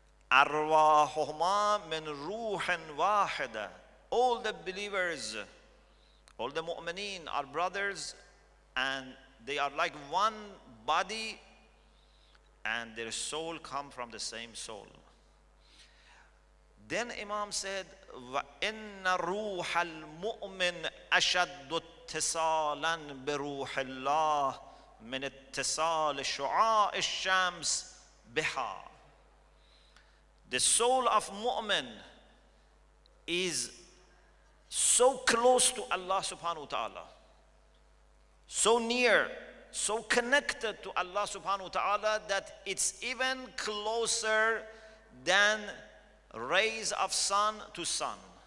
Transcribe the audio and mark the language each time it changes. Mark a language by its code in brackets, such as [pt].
[ar] Arwahuhuma min ruhin wahida. [en] All the believers, all the mu'mineen are brothers, and they are like one body, and their soul come from the same soul. [ar] Then Imam said, وَإِنَّ رُوحَ الْمُؤْمِنِ أَشَدُّ اتصالا بروح الله من اتصال شعاع الشمس بها. [en] The soul of mu'min is so close to Allah subhanahu wa ta'ala, so near, so connected to Allah subhanahu wa ta'ala, that it's even closer than rays of sun to sun.